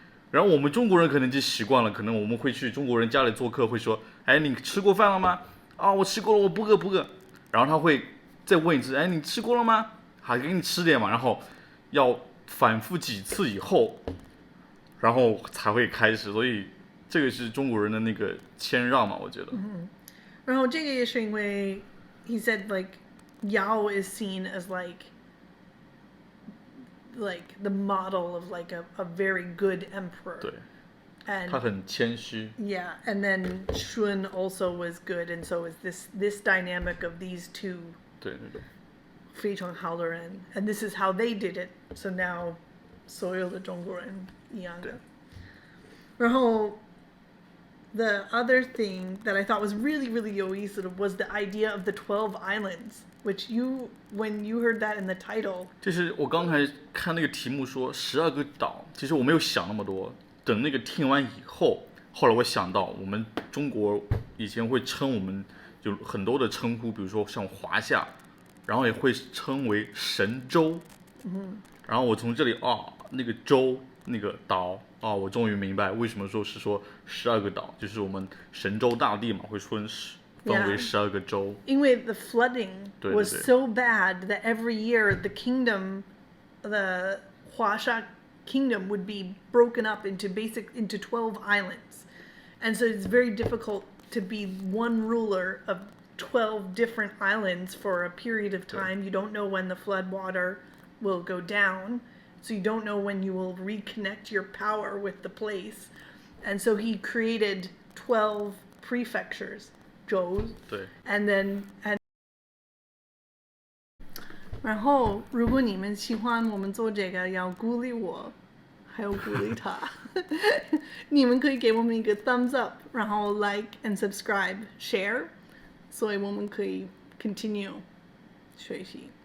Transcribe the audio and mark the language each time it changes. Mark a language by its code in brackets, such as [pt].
[zh] 然后我们中国人可能就习惯了，可能我们会去中国人家里做客，会说你吃过饭了吗？我吃过了，我不饿。然后他会再问一次，你吃过了吗？好，给你吃点嘛。然后要反复几次以后，然后才会开始。所以这个是中国人的那个谦让嘛，我觉得。然后这个也是因为 [en] he said like Yao is seen as like the model of like a very good emperor. [zh] 对。 [en] And [zh] 他很谦虚。 [en] yeah, and then Shun also was good, and so is this dynamic of these two [zh] 对。非常好的人, [en] and this is how they did it. So now [zh] 所有的中国人一样的。然后 [en] the other thing that I thought was really, really [zh] 有意思的 [en] was the idea of the 12 islands, which when you heard that in the title. [zh] 就是我刚才看那个题目说12个岛，其实我没有想那么多。等那个听完以后，后来我想到，我们中国以前会称我们有很多的称呼，比如说像华夏，然后也会称为神州。然后我从这里那个州那个岛我终于明白为什么说12个岛，就是我们神州大地嘛，会分为12个州。因为 [en] the flooding [zh] 对 [en] was so bad that every year the 华夏 kingdom would be broken up into 12 islands, and so it's very difficult to be one ruler of 12 different islands for a period of time. You don't know when the flood water will go down, so you don't know when you will reconnect your power with the place, and so he created 12 prefectures, 州. [zh] 对。 [en] and then [zh] 然后如果你们喜欢我们做这个，要鼓励我，还有鼓励他，你们可以给我们一个 [en] thumbs up， [zh] 然后 [en] like and subscribe share， [zh] 所以我们可以 [en] continue [zh] 学习。